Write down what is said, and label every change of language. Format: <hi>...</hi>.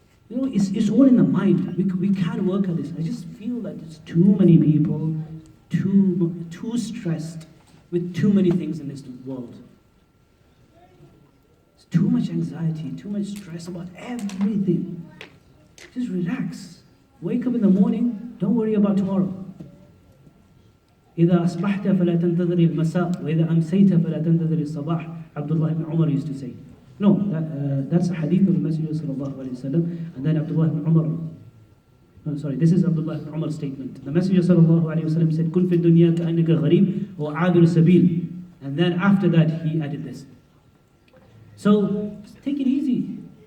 <en>You know, it's all in the mind. We can't work on this. I just feel that there's too many people, too stressed with too many things in this world. It's too much anxiety, too much stress about everything. Just relax. Wake up in the morning, don't worry about tomorrow.</en> <ar>إذا أصبحت فلا تنتظر المساء وإذا أمسيت فلا تنتظر الصباح.</ar> <en>Abdullah ibn Umar used to say. No, that's a hadith of the Messenger sallallahu alayhi wa sallam. And then Abdullah ibn Umar. No, sorry, this is Abdullah ibn Umar's statement. The Messenger sallallahu alayhi wa sallam said,</en> <ar>"Kun fi dunya ka'annaka gharib wa 'abir sabil."</ar> <en>And then after that he added this. So just take it easy.</en>